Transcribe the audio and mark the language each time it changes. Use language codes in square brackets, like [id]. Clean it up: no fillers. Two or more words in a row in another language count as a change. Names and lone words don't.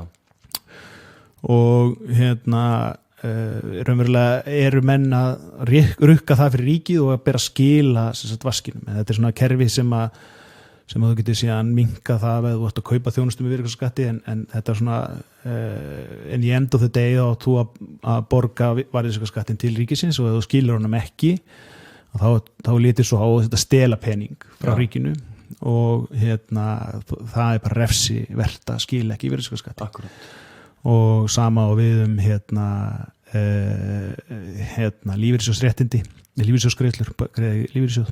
[is] Og raunverulega eru menn að rukka það fyrir ríkið og að bera skila vaskinum. Þetta er svona kerfi sem þú getur síðan minka það að þú ætti að kaupa þjónustu með virðisaukaskatti en þetta er svona en í [en] end of the day [is] þá þú að borga virðisaukaskattin til ríkisins og ef þú skilur honum ekki þá lítur svo á þetta stela pening frá ríkinu og það er bara refsi vert að skila ekki virðisaukaskatti. Akkurat. Og sama og við lífeyrissjóðsréttindi lífeyrissjóðsgreiðslur lífeyrissjóð.